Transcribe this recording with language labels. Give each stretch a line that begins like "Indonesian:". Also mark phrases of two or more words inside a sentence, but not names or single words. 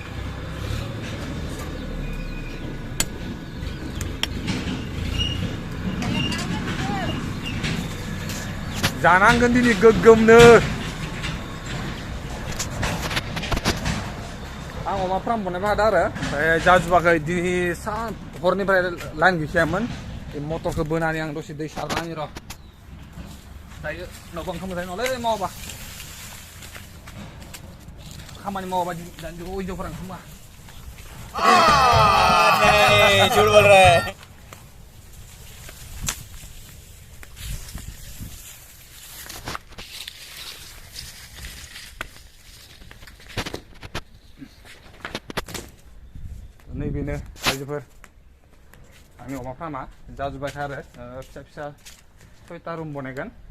Bodo: जानांगोन दिनै गोग्गोमनो आं अमा फार्म बानायबाय थादों आरो ओमफ्राय जाजोबाखै दिनै हरनिफ्राय लाइन गैखायामोन बे मटरखौ बोनानै आं दसे दै सारनानै र' दायो उनावबो ओंखाम मोजाङै नङालै मावाबा खामानि मावाबा दानि जुगाव हिनजावफोरा ओंखामा
Hindi: झूठ बोल रहा है
Bodo: नैबेनो रायजोफोर आंनि अमा फार्मा जाजोब्बाय आरो फिसा फिसा 6टा रुम बानायगोन